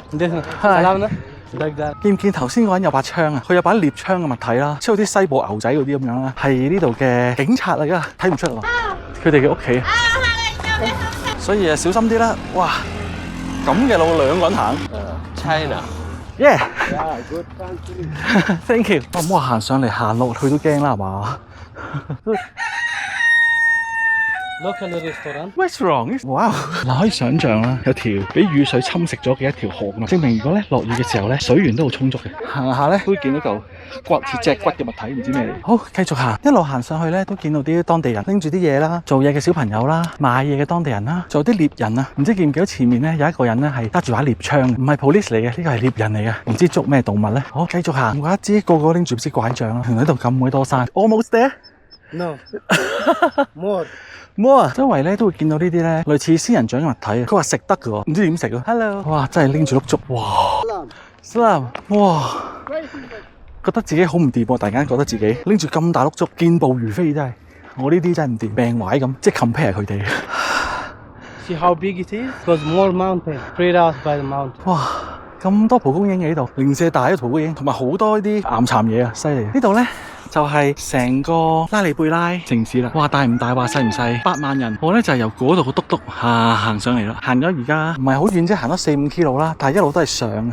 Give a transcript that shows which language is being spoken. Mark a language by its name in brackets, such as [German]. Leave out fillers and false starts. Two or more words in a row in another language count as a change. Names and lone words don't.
[Cantonese] 見唔見頭先嗰人有把槍啊？佢有把獵槍嘅物體啦，即係好似西部牛仔嗰啲咁樣啦，係呢度嘅警察嚟噶，睇唔出啊？佢哋嘅屋企，所以啊小心啲啦！哇，咁嘅路兩個人行。China。Yeah。 [English] Good country。 Thank you。 [Cantonese] 我唔好話行上嚟行落去都驚啦，係嘛 [English] Local restaurant. ？Restaurant。哇！ [Cantonese] 嗱，可以想像啦，有條俾雨水侵蝕咗嘅一條河啊，證明如果咧落雨嘅時候咧，水源都好充足嘅。行下咧都會見到嚿骨似脊骨嘅物體，唔知咩嚟。好，繼續行，一路行上去咧都見到啲當地人拎住啲嘢啦，做嘢嘅小朋友啦，買嘢嘅當地人啦，仲有啲獵人啊。唔知見唔見到前面咧有一個人咧係揸住把獵槍，唔係 police 嚟嘅，呢個係獵人嚟嘅，唔知捉咩動物咧。好，繼續行，唔怪得知個個拎住支拐杖啦，喺度咁鬼多山。 [English] Almost there？ No. More. [Cantonese] 周圍咧都會見到呢啲咧類似仙人掌嘅物體啊。佢話食得嘅喎，唔知點食啊。Hello， 哇，真係拎住碌竹，哇 ，Salam， 哇，覺得自己好唔掂喎，突然間覺得自己拎住咁大碌竹，健步如飛真係，我呢啲真係唔掂，病壞咁，即係 compare 佢哋。 [English] See how big it is? Because more mountain, spread out by the mountain. 哇！ [Cantonese] 咁多蒲公英喺度，零舍大嘅蒲公英，同埋好多呢啲岩蠶嘢啊，犀利！呢度咧就係成個拉里貝拉城市啦。話大唔大，話細唔細，8萬人。我咧就係由嗰度個篤篤行上嚟啦，行咗而家唔係好遠啫，行咗4-5 km 啦，但係一路都係上嘅。